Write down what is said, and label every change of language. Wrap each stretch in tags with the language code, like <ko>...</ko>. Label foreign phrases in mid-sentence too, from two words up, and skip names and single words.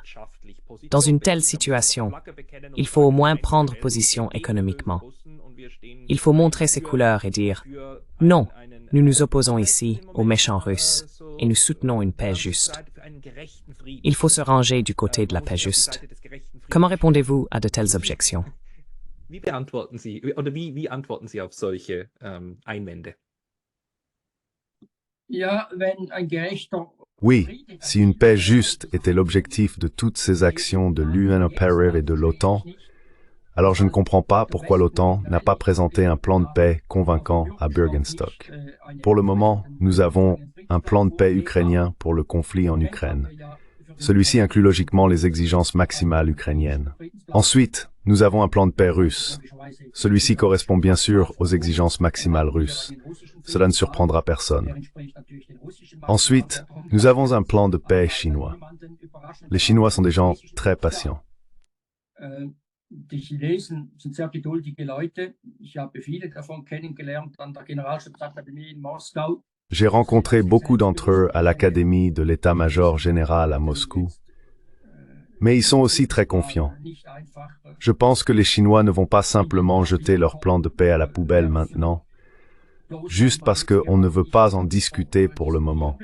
<fr>Dans une telle situation, il faut au moins prendre position économiquement. Il faut montrer ses couleurs et dire « Non, nous nous opposons ici aux méchants Russes et nous soutenons une paix juste. » Il faut se ranger du côté de la paix juste. Comment répondez-vous à de telles objections?</fr> <de>Wie antworten Sie auf solche Einwände?</de> <fr>Oui, si une paix juste était l'objectif de toutes ces actions de l'UNOPERIV et de l'OTAN, alors je ne comprends pas pourquoi l'OTAN n'a pas présenté un plan de paix convaincant à Bürgenstock. Pour le moment, nous avons un plan de paix ukrainien pour le conflit en Ukraine. Celui-ci inclut logiquement les exigences maximales ukrainiennes. Ensuite, nous avons un plan de paix russe. Celui-ci correspond bien sûr aux exigences maximales russes. Cela ne surprendra personne. Ensuite, nous avons un plan de paix chinois. Les Chinois sont des gens très patients.</fr> <de>Die Chinesen sind sehr geduldige Leute. Ich habe viele davon kennengelernt an der Generalstabsakademie in Moskau.</de> <fr>J'ai rencontré beaucoup d'entre eux à l'Académie de l'État-major général à Moscou. Mais ils sont aussi très confiants. Je pense que les Chinois ne vont pas simplement jeter leur plan de paix à la poubelle maintenant, juste parce qu'on ne veut pas en discuter pour le moment.</fr>